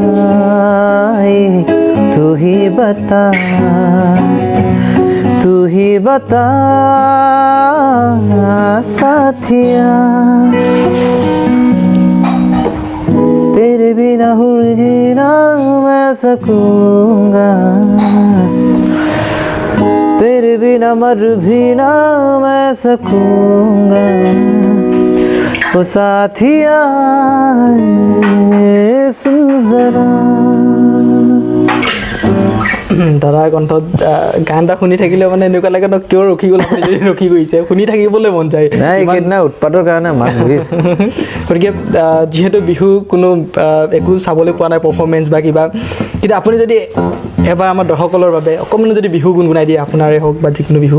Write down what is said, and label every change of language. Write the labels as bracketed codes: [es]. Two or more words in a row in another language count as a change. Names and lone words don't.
[hi] तू ही बता साथिया तेरे बिना हूँ जीना मैं सकूँगा तेरे बिना मर भी ना मैं सकूँगा ओ साथिया सुन जरा [as] দাদাৰ কণ্ঠত গান এটা শুনি থাকিলে মানে এনেকুৱা লাগে ন কিয় ৰখি গ'ল আপুনি যদি ৰখি গৈছে শুনি থাকিবলৈ মন যায় নাই এইকেইদিনা উৎপাতৰ কাৰণে মাত বহিছে গতিকে যিহেতু বিহু কোনো একো চাবলৈ পোৱা নাই পাৰফৰ্মেঞ্চ বা কিবা কিন্তু আপুনি যদি এবাৰ আমাৰ দৰ্শকৰ বাবে অকণমান যদি বিহু গুণগুণাই দিয়ে আপোনাৰে হওক বা যিকোনো বিহু